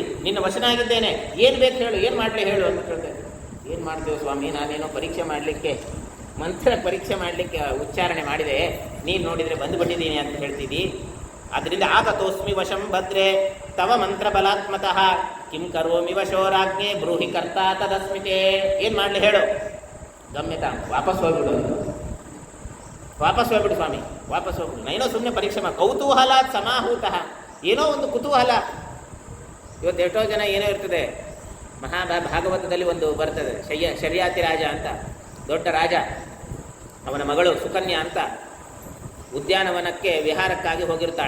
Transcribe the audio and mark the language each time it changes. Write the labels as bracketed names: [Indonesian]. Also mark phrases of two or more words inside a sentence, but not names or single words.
[Kannada] ನಿನ್ನ ವಶನಾಗಿದ್ದೇನೆ, ಏನು ಬೇಕು ಹೇಳು, ಏನು ಮಾಡಲಿ ಹೇಳು ಅಂತ ಕೇಳ್ತೇನೆ. ಏನು ಮಾಡ್ತೇವೆ ಸ್ವಾಮಿ, ನಾನೇನೋ ಪರೀಕ್ಷೆ ಮಾಡಲಿಕ್ಕೆ, ಮಂತ್ರ ಪರೀಕ್ಷೆ ಮಾಡಲಿಕ್ಕೆ ಉಚ್ಚಾರಣೆ ಮಾಡಿದೆ, ನೀನು ನೋಡಿದರೆ ಬಂದುಬಿಟ್ಟಿದ್ದೀನಿ ಅಂತ ಹೇಳ್ತಿದ್ದಿ. [Sanskrit] ಅದರಿಂದ ಆಗತೋಸ್ಮಿ ವಶಂ ಭದ್ರೆ ತವ ಮಂತ್ರ ಬಲಾತ್ಮತಃ ಕಿಂ ಕರೋಮಿ ವಶೋರಾಜ್ಞೆ ಬ್ರೂಹಿ ಕರ್ತಾ ತದಸ್ಮಿತೆ. [Kannada] ಏನು ಮಾಡಲಿ ಹೇಳು? ಗಮ್ಯತಾ, ವಾಪಸ್ ಹೋಗ್ಬಿಡು, ವಾಪಸ್ ಹೋಗ್ಬಿಡು ಸ್ವಾಮಿ, ವಾಪಸ್ ಹೋಗ್ಬಿಡು. ಏನೋ ಸುಮ್ಮನೆ ಪರೀಕ್ಷೆ ಮಾಡಿ [Sanskrit] ಕೌತೂಹಲ ಸಮಾಹೂತಃ, [Kannada] ಏನೋ ಒಂದು ಕುತೂಹಲ. ಇವತ್ತು ಎಷ್ಟೋ ಜನ ಏನೋ ಇರ್ತದೆ, ಭಾಗವತದಲ್ಲಿ ಒಂದು ಬರ್ತದೆ, ಶರ್ಯಾತಿ ರಾಜ ಅಂತ, ದೊಡ್ಡ ರಾಜ, ಅವನ ಮಗಳು ಸುಕನ್ಯಾ ಅಂತ ಉದ್ಯಾನವನಕ್ಕೆ ವಿಹಾರಕ್ಕಾಗಿ ಹೋಗಿರ್ತಾಳೆ.